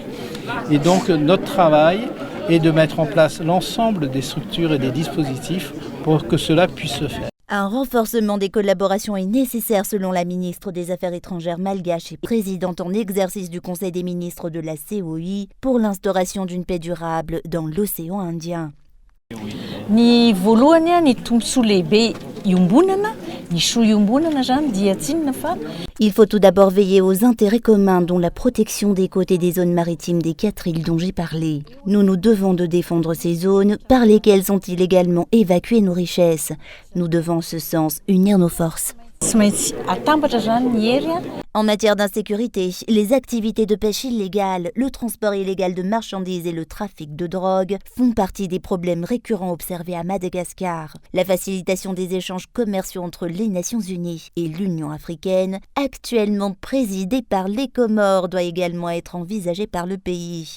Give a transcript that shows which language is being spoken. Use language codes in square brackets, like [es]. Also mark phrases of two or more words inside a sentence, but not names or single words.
[fr] Et donc notre travail est de mettre en place l'ensemble des structures et des dispositifs pour que cela puisse se faire. Un renforcement des collaborations est nécessaire selon la ministre des Affaires étrangères malgache et présidente en exercice du Conseil des ministres de la COI pour l'instauration d'une paix durable dans l'océan Indien. [mg] Ny voalohany ny tombontsoa lehibe iombonana, ny soa iombonana zany dia tsinona fa. [fr] Il faut tout d'abord veiller aux intérêts communs dont la protection des côtes et des zones maritimes des 4 îles dont j'ai parlé. Nous nous devons de défendre ces zones par lesquelles sont illégalement évacuées nos richesses. Nous devons en ce sens unir nos forces. [mg] Tsy maintsy atambatra zany ny hery a. [fr] En matière d'insécurité, les activités de pêche illégale, le transport illégal de marchandises et le trafic de drogue font partie des problèmes récurrents observés à Madagascar. La facilitation des échanges commerciaux entre les Nations Unies et l'Union africaine, actuellement présidée par les Comores, doit également être envisagée par le pays.